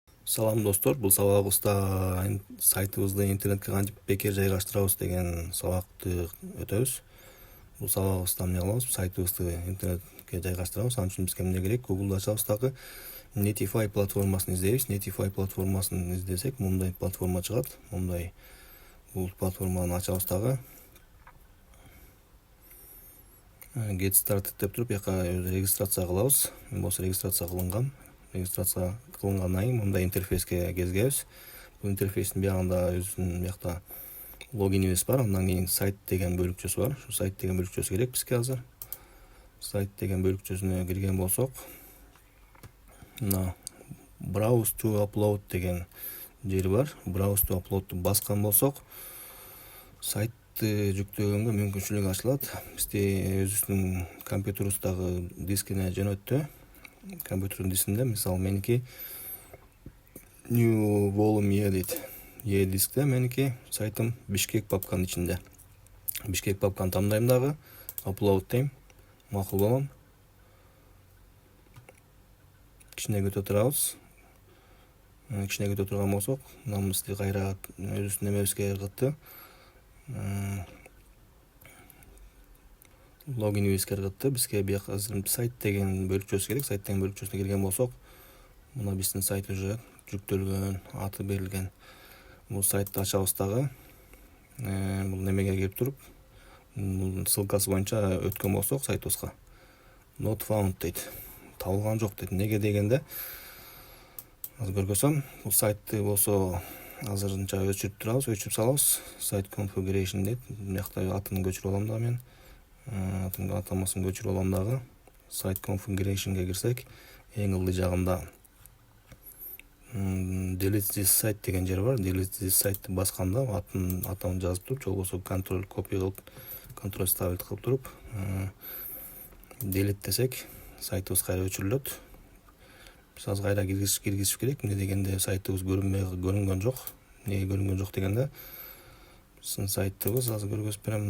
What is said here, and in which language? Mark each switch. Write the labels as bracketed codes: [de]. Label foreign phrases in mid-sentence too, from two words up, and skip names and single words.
[ky] Салам достор, бул сабагыбызда сайтыбызды интернетке кантип бекер жайгаштырабыз деген сабакты өтөбүз. Бул сабагыбызда эмне кылабыз? Сайтыбызды интернетке жайгаштырабыз. Ал үчүн бизге эмне керек? Google'да ачабыз дагы Netify платформасын издейбиз. Netify платформасын издесек, мындай платформа чыгат. Бул платформаны ачабыз дагы. [en] Get started [ky] деп туруп, яка регистрация кылабыз. Болсо регистрация кылынган. Регистрация кылынгандан кийин мындай интерфейске кезгебиз. Бул интерфейстин биягында өзүнүн биякта логинибиз бар. Андан кийин сайт деген бөлүкчөсү бар. Ушу сайт деген бөлүкчөсү керек бизге азыр. Сайт деген бөлүкчөсүнө кирген болсок, мына [en] browse to upload [ky] деген жери бар. [en] Browse to upload'ду [ky] баскан болсок, сайтты жүктөгөнгө мүмкүнчүлүк ачылат. Бизде өзүбүздүн компьютерибиздагы дискине жөнөттү. Компьютердин дискинде, мисалы меники [en] new volume E [ky] дейт. E дискте меники сайтым Бишкек папканын ичинде. Бишкек папканы тандайм дагы, upload дейм, макул болом. Кичине көтө турабыз. Кичине көтө турган болсок, мына бизди кайра өзүбүздүн немебизге ыргытты. Логинибизге ыргытты. Бизге бияка азыр сайт деген бөлүкчөсү керек. Сайт деген бөлүкчөсүнө кирген болсок, мына биздин сайт уже жүктөлгөн, аты берилген. Бул сайтты ачабыз дагы. Бул немеге кирип туруп, бул ссылкасы боюнча өткөн болсок сайтыбызга [en] not found [ky] дейт. Табылган жок дейт. Неге дегенде, азыр көргөзөм. Бул сайтты болсо азырынча өчүрүп турабыз, өчүрүп салабыз. [en] Site configuration дейт. [ky] Биякта атын көчүрүп алам дагы мен. Атамасын көчүрүп алам дагы. [en] Site configuration'га [ky] кирсек, эң ылдый жагында [en] delete this site [ky] деген жер бар. [en] Delete this site'ты [ky] басканда атын жазып туруп, же болбосо контроль копия кылып, контроль ставить кылып туруп, delete десек, сайтыбыз кайра өчүрүлөт. Биз азыр кайра киргизиш керек. Эмне дегенде сайтыбыз көрүнгөн жок. Неге көрүнгөн жок дегенде, биздин сайтыбыз азыр көргөзүп берем.